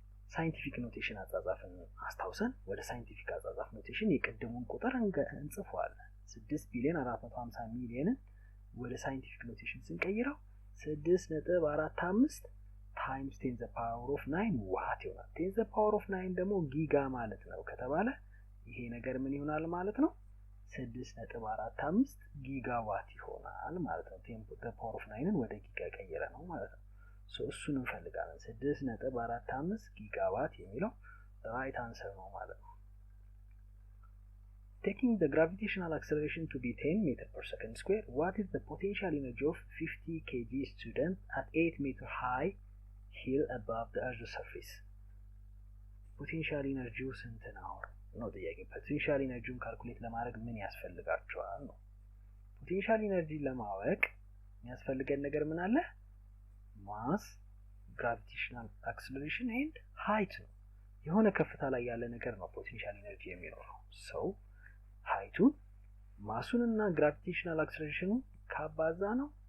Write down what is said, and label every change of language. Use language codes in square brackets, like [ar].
[am] ሳይንቲፊክ ኖቴሽን አጻጻፍን አስታውሰን ወደ ሳይንቲፊክ አጻጻፍ ኖቴሽን የቀደሙን ቁጥር እንጽፈዋለን። 6,450,000,000 ወደ ሳይንቲፊክ ኖቴሽን ስንቀይረው 6.45 [en] times 10 to the power of 9 [am] ዋት ይሆናል። 10 to the power of 9 ደግሞ ጊጋ ማለት ነው ከተባለ ይሄ ነገር ምን ይሆናል ማለት ነው? 6.45 ጊጋዋት ይሆናል ማለት ነው። 10 to the power of 9ን ወደ ጊጋ ቀየረ ነው ማለት ነው። ሶ እሱን እንፈልጋለን። 6.45 ጊጋዋት የሚለው ራይት አንሰር ነው ማለት ነው። [en] taking the gravitational acceleration to be 10 meter per second square, what is the potential energy of 50 kg student at 8 meter high hill above the earth's surface? [am] Potential energy ስንት ነው ነው ጥያቄ። ፖቴንሻል ኢነርጂውን ካልኩሌት ለማድረግ ምን ያስፈልጋቸዋል ነው። ፖቴንሻል ኢነርጂ ለማወቅ የሚያስፈልገን ነገር ምን አለ? ማስ፣ [en] gravitational acceleration and height [am] ነው። የሆነ ከፍታ ላይ ያለ ነገር ነው ፖቴንሻል ኢነርጂ የሚኖረው። ሰው height-ን ማሱንና gravitational acceleration-ን ካባዛ ነው